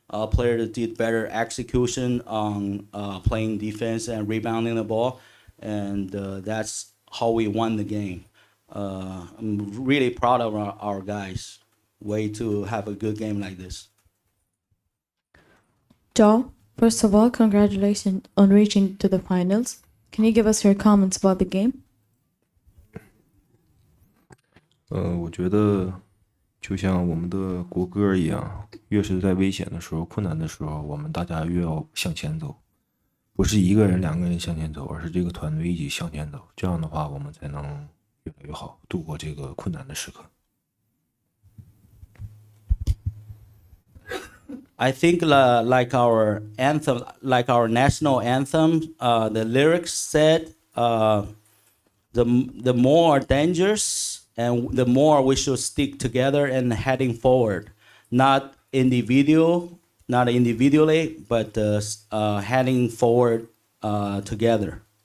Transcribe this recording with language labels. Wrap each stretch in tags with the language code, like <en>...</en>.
<en>Players did better execution on playing defense and rebounding the ball, and that's how we won the game. I'm really proud of our guys. Way to have a good game like this. Zhao, first of all, congratulations on reaching to the finals. Can you give us your comments about the game?</en> <zh>我觉得就像我们的国歌一样，越是在危险的时候、困难的时候，我们大家越要向前走，不是1个人、2个人向前走，而是这个团队一起向前走。这样的话，我们才能越来越好，度过这个困难的时刻。</zh> <en>I think like our anthem, like our national anthem, the lyrics said, the more dangerous and the more we should stick together and heading forward, not individually, but heading forward together.</en>